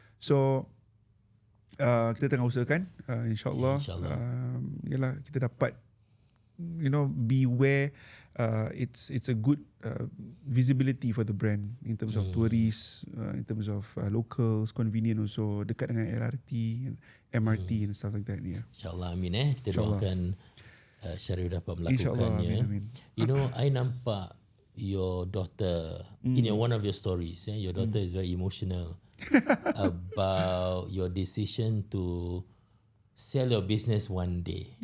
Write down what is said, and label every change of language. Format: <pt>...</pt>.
<ms>So kita tengah usahakan, insyaAllah. Yalah, kita dapat,</ms> <en>be where it's a good visibility for the brand in terms of tourists, in terms of locals, convenient also,</en> <ms>dekat dengan</ms> <en>LRT and MRT and stuff like that. Yeah.</en> <ms>InsyaAllah, amin kita doakan Syarif dapat Amin, melakukannya. amin.</ms> <en>I nampak your daughter in one of your stories. Your daughter is very emotional about your decision to sell your business one day.</en>